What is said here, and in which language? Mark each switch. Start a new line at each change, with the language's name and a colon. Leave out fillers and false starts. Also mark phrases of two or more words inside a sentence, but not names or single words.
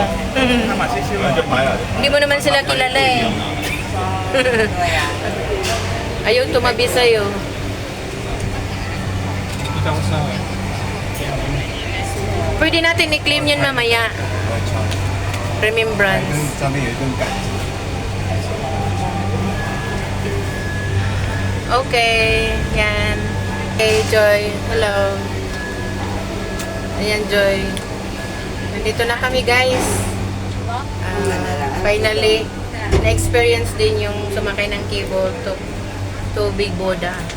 Filipino: Hindi mo naman sila kilala eh. Ayaw tumabi sa'yo. Kita ko sa... Pwede natin i-claim yan mamaya. Remembrance.
Chinese: 上面有一顿感情。
Filipino: Okay, yan. Okay, Joy. Hello. Ayan, Joy. Nandito na kami, guys. Finally, na-experience din yung sumakay ng
English: cable to
Filipino: Big Boda.